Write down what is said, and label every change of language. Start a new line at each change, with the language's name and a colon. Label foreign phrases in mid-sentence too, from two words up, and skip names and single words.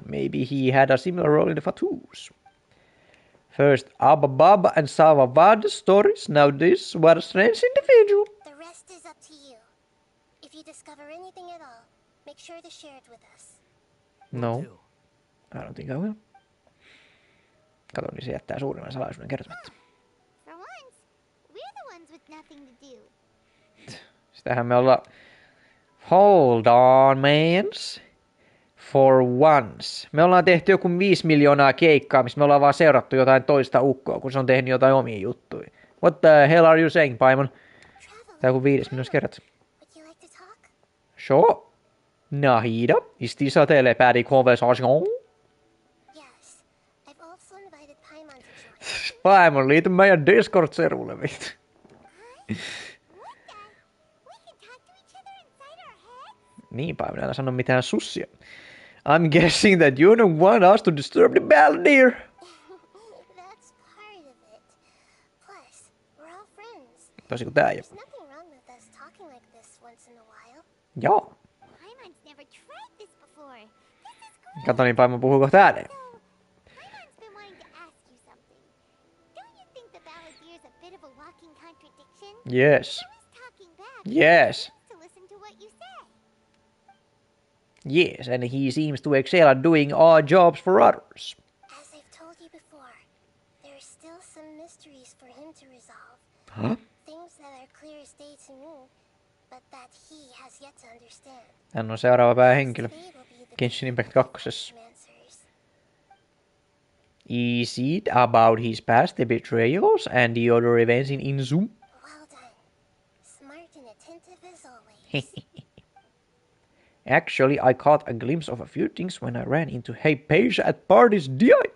English: Maybe he had a similar role in the Fatus. First Ababab and Savavad stories, now this, what a strange individual. The rest is up to you. If you discover anything at all, make sure to share it with us. No, Do. I don't think I will.
Finnish: Kato, niin se jättää suurimman salaisuuden kertomatta.
English: For once, we're the ones with nothing to do.
Finnish: Sitähän me ollaan...
English: Hold on, mans. For once.
Finnish: Me ollaan tehty joku 5 miljoonaa keikkaa, missä me ollaan vaan seurattu jotain toista ukkoa, kun se on tehnyt jotain omia juttuja.
English: What the hell are you saying, Paimon?
Finnish: Tää on kuin 5 minuuttia kerrot.
English: Would you like to talk? Sure. Nahida, is this a telepathic conversation? Yes. I've also invited Paimon to join.
Finnish: Paimon, liity meidän Discord-servulle, vittu.
English: What the? We can talk to each other inside our heads?
Finnish: Niin, Paimon, älä sano mitään sussia.
English: I'm guessing that you don't want us to disturb the Balladeer. That's part of it. Plus, we're all friends.
Finnish: Tosi kuin tää jo.
English: There's nothing wrong with us talking like this once in a while.
Finnish: Joo.
English: Paimon's never tried this before. This is great.
Finnish: Kato, niin Paimon puhuu kohta ääneen.
English: So, Paimon's been wanting to ask you something. Don't you think the Balladeer's a bit of a walking contradiction? Yes. He's always talking back. Yes. To listen to what you say. Yes, and he seems to excel at doing odd jobs for others. As I've told you before, there are still some mysteries for him to resolve. Huh? Things that are clear as day to me, but that he has yet to understand.
Finnish: Hän on seuraava päähenkilö
English: They will be the Genshin Impact 2. answers. Is it about his past, the betrayals, and the other events in Inzum? Well done. Smart and attentive as always. Actually, I caught a glimpse of a few things when I ran into Hypatia at Party's DI.